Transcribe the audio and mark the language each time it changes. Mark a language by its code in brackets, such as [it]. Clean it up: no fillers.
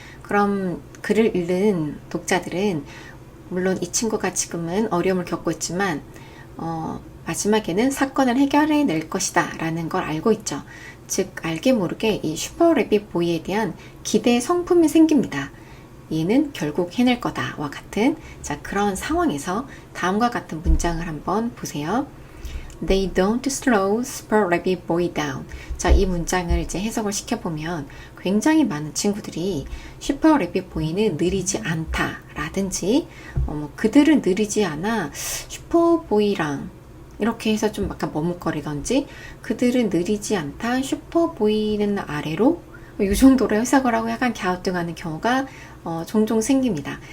[ko] 그럼 글을 읽는 독자들은 물론 이 친구가 지금은 어려움을 겪고 있지만 마지막에는 사건을 해결해낼 것이다 라는 걸 알고 있죠. 즉 알게 모르게 이 슈퍼 래빗 보이에 대한 기대의 성품이 생깁니다. 얘는 결국 해낼 거다와 같은 그런 상황에서 다음과 같은 문장을 한번 보세요. [en] They don't slow Super Rabbit Boy down. [ko] 자, 이 문장을 이제 해석을 시켜보면 굉장히 많은 친구들이 슈퍼 래빗 보이는 느리지 않다 라든지 그들은 느리지 않아 슈퍼 보이랑 이렇게 해서 좀 약간 머뭇거리던지 그들은 느리지 않다 슈퍼 보이는 아래로 이 정도로 해석을 하고 약간 갸우뚱하는 경우가 종종 생깁니다.